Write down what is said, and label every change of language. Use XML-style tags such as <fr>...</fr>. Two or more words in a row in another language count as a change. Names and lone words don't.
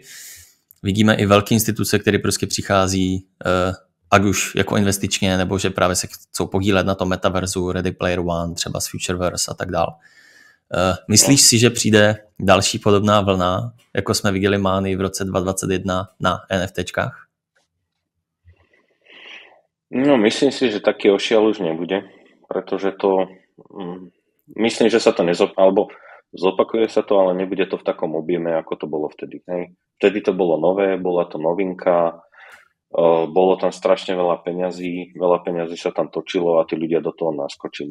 <cs>Vidíme i velké instituce, které prostě přichází, ať už jako investičně, nebo že právě se chcou podílet na tom metaverzu, Ready Player One, třeba z Futureverse a tak dál. Myslíš si, že přijde další podobná vlna, jako jsme viděli mány v roce 2021 na NFTčkách?</cs> <sk>No, myslím si, že taký ošial už nebude, pretože to, myslím, že sa to alebo zopakuje sa to, ale nebude to v takom objeme, ako to bolo vtedy. Hej. Vtedy to bolo nové, bola to novinka, bolo tam strašne veľa peňazí sa tam točilo a tí ľudia do toho naskočili.</sk>